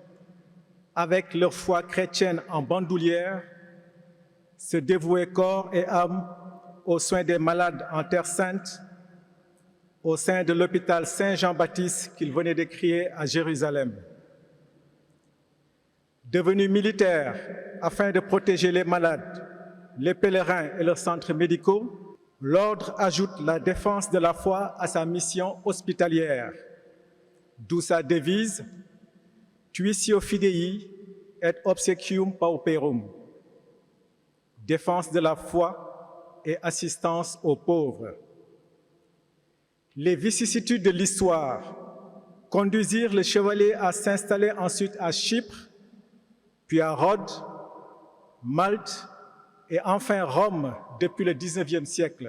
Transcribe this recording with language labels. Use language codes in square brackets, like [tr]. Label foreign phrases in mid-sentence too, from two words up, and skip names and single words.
[fr] avec leur foi chrétienne en bandoulière, se dévouaient corps et âme aux soins des malades en Terre Sainte, au sein de l'hôpital Saint-Jean-Baptiste qu'ils venaient de créer à Jérusalem. Devenus militaires afin de protéger les malades, les pèlerins et leurs centres médicaux, l'ordre ajoute la défense de la foi à sa mission hospitalière, d'où sa devise « [la] Tuitio Fidei et obsequium pauperum [fr] » défense de la foi et assistance aux pauvres. Les vicissitudes de l'histoire conduisirent les chevaliers à s'installer ensuite à Chypre, puis à Rhodes, Malte et enfin Rome depuis le XIXe siècle.